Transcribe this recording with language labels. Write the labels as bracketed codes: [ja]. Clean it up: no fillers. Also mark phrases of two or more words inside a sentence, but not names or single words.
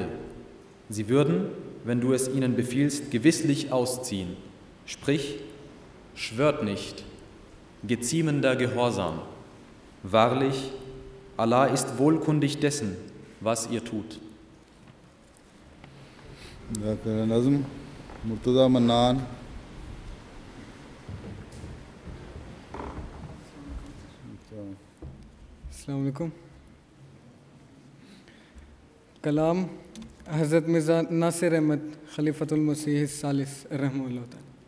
[de] Sie würden, wenn du es ihnen befiehlst, gewisslich ausziehen. Sprich, schwört nicht, geziemender Gehorsam. Wahrlich, Allah ist wohlkundig dessen, was ihr tut. [ur] ذاکر نظم مرتضیٰ منان. [ar] السلام علیکم. [ur] کلام حضرت مرزا ناصر احمد [ar] خلیفۃ المسیح الثالث رحمہ اللہ تعالی.